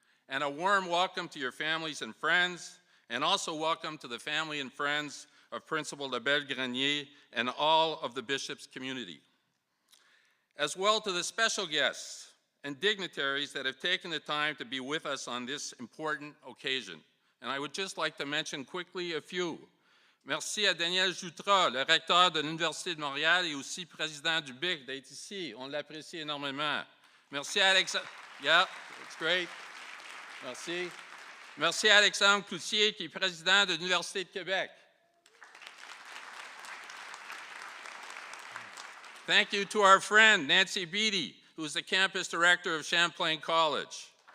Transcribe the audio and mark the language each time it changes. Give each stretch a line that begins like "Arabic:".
English: And a warm welcome to your families and friends, and also welcome to the family and friends of Principal Lebel-Grenier and all of the Bishops community. As well to the special guests and dignitaries that have taken the time to be with us on this important occasion. And I would just like to mention quickly a few.
French: Merci à Daniel Jutras, le recteur de l'Université de Montréal et aussi président du BIC, d'être ici. On l'apprécie énormément. Merci à Alexandre.
English: Yeah, it's great.
French: Merci. Merci à Alexandre Cloutier, qui est président de l'Université de Québec.
English: Thank you to our friend, Nancy Beatty, who is the campus director of Champlain College.